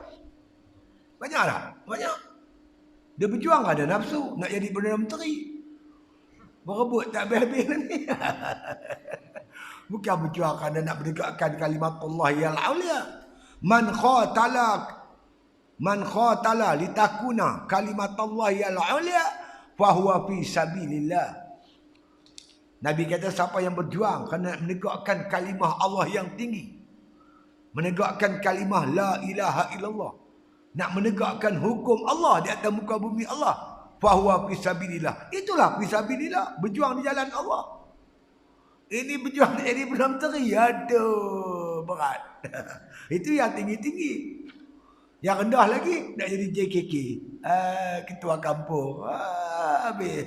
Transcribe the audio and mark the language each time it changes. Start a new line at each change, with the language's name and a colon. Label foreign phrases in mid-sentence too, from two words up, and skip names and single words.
Malay: Banyak tak? Banyak. Dia berjuang kerana nafsu, nak jadi Perdana Menteri. Berebut tak habis-habis ni. Bukan berjuang kerana nak menegakkan kalimat Allah yang aulia.
Arabic: من قاتل لتكون كلمة الله yang العليا فهو في سبيل الله.
Malay: Nabi kata siapa yang berjuang kerana menegakkan kalimah Allah yang tinggi, menegakkan kalimah
Arabic: لا إله إلا الله,
Malay: nak menegakkan hukum Allah di atas muka bumi Allah,
Arabic: فهو في سبيل الله.
Malay: Itulah
Arabic: في سبيل الله,
Malay: berjuang di jalan Allah. Ini berjuang jadi Perdana Menteri, aduh berat. Itu yang tinggi-tinggi. Yang rendah lagi nak jadi JKK, ketua kampung, habis.